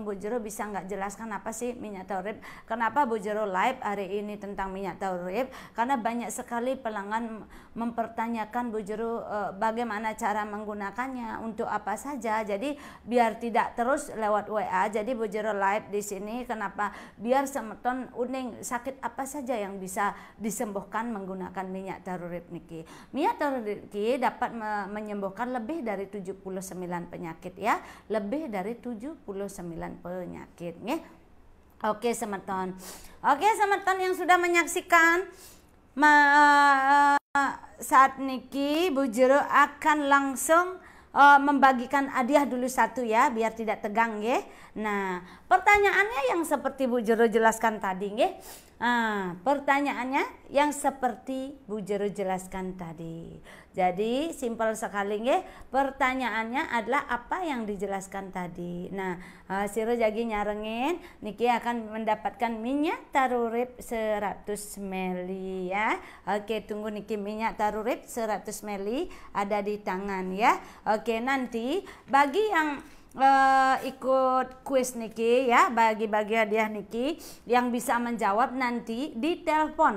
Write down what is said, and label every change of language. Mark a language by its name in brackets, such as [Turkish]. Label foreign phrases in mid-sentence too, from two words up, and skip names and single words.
[Indonesian] Bu Jero bisa nggak jelaskan apa sih minyak taurib? Kenapa Bu Jero live hari ini tentang minyak taurib? Karena banyak sekali pelanggan mempertanyakan Bu Jero bagaimana cara menggunakannya, untuk apa saja. Jadi biar tidak terus lewat WA, jadi Bu Jero live di sini. Kenapa? Biar [Balinese] semeton uning [Indonesian] sakit apa saja yang bisa disembuhkan menggunakan minyak taurib niki. Minyak taurib niki dapat menyembuhkan lebih dari 79 penyakit ya, lebih dari 79 penyakit ya. Oke semeton yang sudah menyaksikan saat niki Bu Jero akan langsung membagikan hadiah dulu satu ya, biar tidak tegang ya. Nah, pertanyaannya yang seperti Bu Jero jelaskan tadi ya. Pertanyaannya yang seperti Bu Jero jelaskan tadi. Jadi simpel sekali ya. Pertanyaannya adalah apa yang dijelaskan tadi. Nah, [Balinese] Siro jagi nyarengin niki [Indonesian] akan mendapatkan minyak taurib 100 ml ya. Oke, tunggu niki minyak taurib 100 ml ada di tangan ya. Oke, nanti bagi yang ikut kuis niki ya, bagi-bagi hadiah niki yang bisa menjawab nanti di telepon.